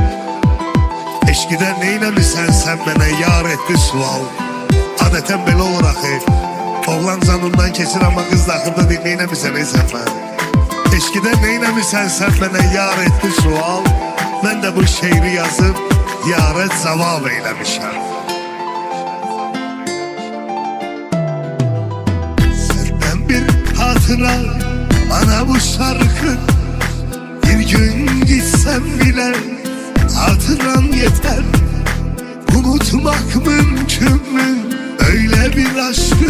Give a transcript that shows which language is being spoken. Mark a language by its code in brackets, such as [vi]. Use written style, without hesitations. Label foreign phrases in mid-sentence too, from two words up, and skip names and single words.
[az] Eşqidə neynəmisən sən mənə yar etdi sual. Adətən belə olur axı. Oğlan canından keçir amma qız daxırda deyil, neynəmisən ey sən mən. Eşqidə neynəmisən sən mənə yar etdi sual. Mən də bu şeiri yazıb yara cavab eyləmişəm. [tr] Bana bu şarkı bir gün gitsem bile hatıran yeter. Unutmak mümkün mü öyle bir aşkı?